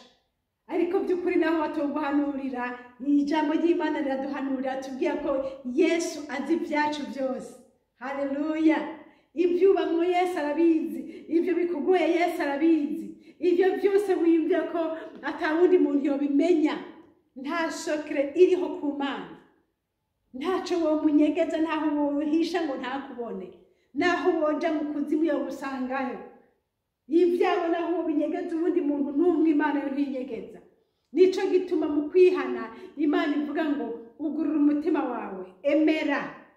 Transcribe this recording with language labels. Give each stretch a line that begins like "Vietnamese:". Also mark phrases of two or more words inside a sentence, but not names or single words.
Rundi: Ariko by'ukuri naho batuguhanurira, ijambo ry'Imana riraduhanurira tubwira ko Yesu azi ibyacu byose. Haleluya! Ibyo ubamwo Yesu arabizi, ibyo bikugoye Yesu arabizi, ibyo byose wiyumvira ko atawundi muntu yobimenya. Nta secret iriho ku Mana, ntaco womunyegeza, ntaho wohisha ngo ntakubone, naho woja mu kuzimu yogusangayo. Ibyawe naho wobinyegeza ubundi muntu n'umwe Imana yo ntinyegeza. Nico gituma mu kwihana Imana ivuga ngo ugurura umutima wawe, emera.